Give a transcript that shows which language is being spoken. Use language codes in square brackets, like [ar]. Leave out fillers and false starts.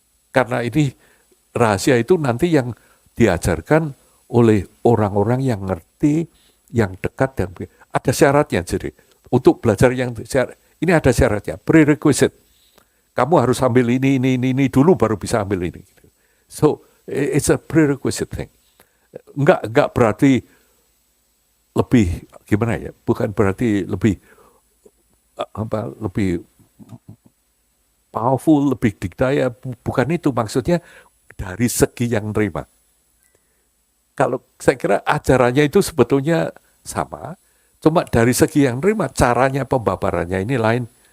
[id] Karena ini rahasia itu nanti yang diajarkan oleh orang-orang yang ngerti, yang dekat, dan ada syaratnya. Jadi untuk belajar yang ini ada syaratnya, prerequisite. Kamu harus ambil ini dulu baru bisa ambil ini. [en] So it's a prerequisite thing. [id] Enggak berarti lebih gimana ya? Bukan berarti lebih lebih powerful, lebih dikdaya. Bukan itu maksudnya, dari segi yang nerima. Kalau saya kira ajarannya itu sebetulnya sama, cuma dari segi yang nerima, caranya pembabarannya ini lain.